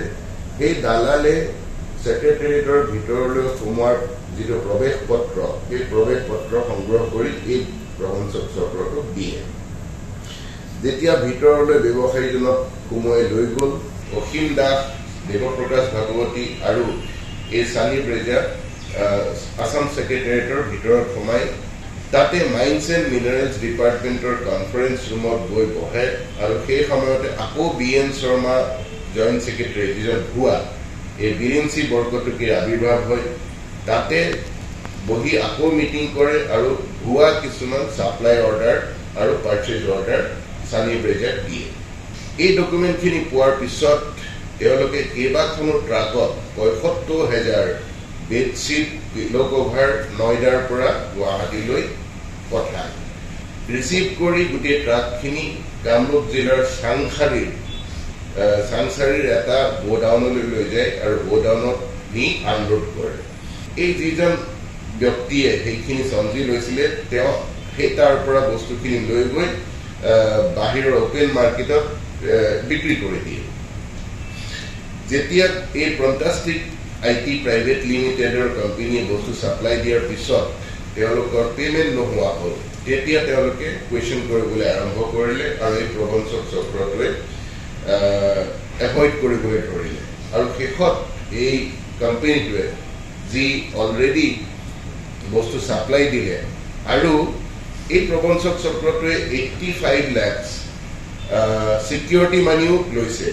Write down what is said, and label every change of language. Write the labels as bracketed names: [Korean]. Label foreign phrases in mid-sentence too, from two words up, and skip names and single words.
[Assamese] সেই দালালে সেক্ৰেটাৰিয়েটৰ ভিতৰলৈ সোমোৱাৰ যিটো প্ৰৱেশ পত্ৰ সেই প্ৰৱেশ পত্ৰ সংগ্ৰহ কৰি এই প্ৰবঞ্চক চক্ৰটোক দিয়ে। যেতিয়া ভিতৰলৈ ব্যৱসায়ীজনক সোমোৱাই লৈ গ'ল, অসীম দাস, দেৱপ্ৰকাশ ভাগৱতী আৰু এই সানি ব্ৰেজা আসাম ছেক্ৰেটাৰিয়েটৰ ভিতৰত সোমাই তাতে মাইন্স এণ্ড মিনাৰেলছ ডিপাৰ্টমেণ্টৰ [English] conference roomত [Assamese] গৈ বহে আৰু সেই সময়তে আকৌ বিএন শৰ্মা [English] joint secretary [Assamese] যিজন ভুৱা এই বীৰেঞ্চি বৰকটকীৰ আবিৰ্ভাৱ হয়। তাতে বহি আকৌ মিটিং কৰে আৰু ভুৱা কিছুমান [English] supply order [Assamese] আৰু [English] purchase order [Assamese] সানি ব্ৰেজাক দিয়ে। এই ডকুমেণ্টখিনি পোৱাৰ পিছত তেওঁলোকে কেইবাখনো ট্ৰাকত ৭৫,০০০ [English] bedsheet pillow cover [Assamese] नयडार পৰা গুৱাহাটীলৈ পঠায়। ৰিসিভ কৰি গুটি ট্ৰাকখিনি কামৰূপ জিলাৰ সাংসাৰীৰ এটা গোডাউনলৈ লৈ যায় আৰু গোডাউনত নি আনলোড কৰে। এই যিজন ব্যক্তিয়ে সেইখিনি সঞ্জি লৈছিলে তেওঁ সেই তাৰ পৰা বস্তুখিনি লৈ গৈ বাহিৰৰ [English] open marketত [Assamese] বিক্ৰী কৰি দিয়ে। যেতিয়া এই ফ্ৰণ্টাষ্টিক [English] IT private limitedৰ [Assamese] কোম্পানী বস্তু ছাপ্লাই দিয়াৰ पिছত তেওঁলোকৰ পেমেন্ট নোহোৱা হ'ল। তেতিয়া তেওঁলোকে কোৱেশ্চন কৰিবলৈ আৰম্ভ কৰিলে আৰু এই প্ৰবঞ্চক চক্ৰটোৱে এভয়েড কৰিবলৈ ধৰিলে আৰু শেষত এই কোম্পানীটোৱে যি অলৰেডি বস্তু সাপ্লাই দিলে আৰু এই প্ৰবঞ্চক চক্ৰটোৱে 85 লাখ [English] security moneyও [Assamese] লৈছে।